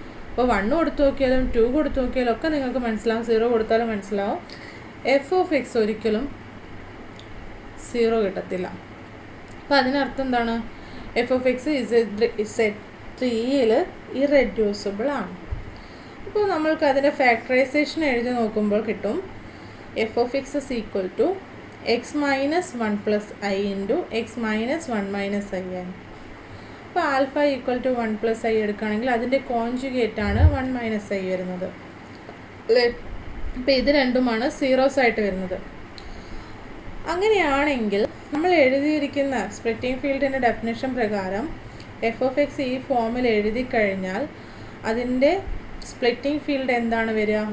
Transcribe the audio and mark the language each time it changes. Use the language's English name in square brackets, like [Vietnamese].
[Malayalam] അപ്പോൾ 1 കൊടുത്തു നോക്കിയാലും 2 കൊടുത്തു നോക്കിയാലും ഒക്കെ നിങ്ങൾക്ക് മനസ്സിലാവും, 0 കൊടുത്താലും മനസ്സിലാവും. f(x) ഒരിക്കലും 0 കിട്ടത്തില്ല. അപ്പോൾ അതിനർത്ഥം എന്താണ്? f(x) Z3യിൽ ഇറെഡ്യൂസിബിൾ ആണ്. അപ്പോൾ നമ്മൾക്ക് അതിൻ്റെ ഫാക്ടറൈസേഷൻ എഴുതി നോക്കുമ്പോൾ കിട്ടും [English] f(x) is equal to x minus 1 plus I into x minus 1 minus I [Malayalam] ആണ്. അപ്പോൾ alpha equal to 1 plus I എടുക്കുകയാണെങ്കിൽ അതിൻ്റെ കോൺജുഗേറ്റാണ് 1 മൈനസ് ഐ വരുന്നത്. അപ്പോൾ ഇത് രണ്ടുമാണ് സീറോസ് ആയിട്ട് വരുന്നത്. അങ്ങനെയാണെങ്കിൽ നമ്മൾ എഴുതിയിരിക്കുന്ന സ്പ്ലിറ്റിംഗ് ഫീൽഡിൻ്റെ ഡെഫിനിഷൻ പ്രകാരം f(x) ഈ ഫോമിൽ എഴുതി കഴിഞ്ഞാൽ അതിൻ്റെ സ്പ്ലിറ്റിംഗ് ഫീൽഡ് എന്താണ് വരിക?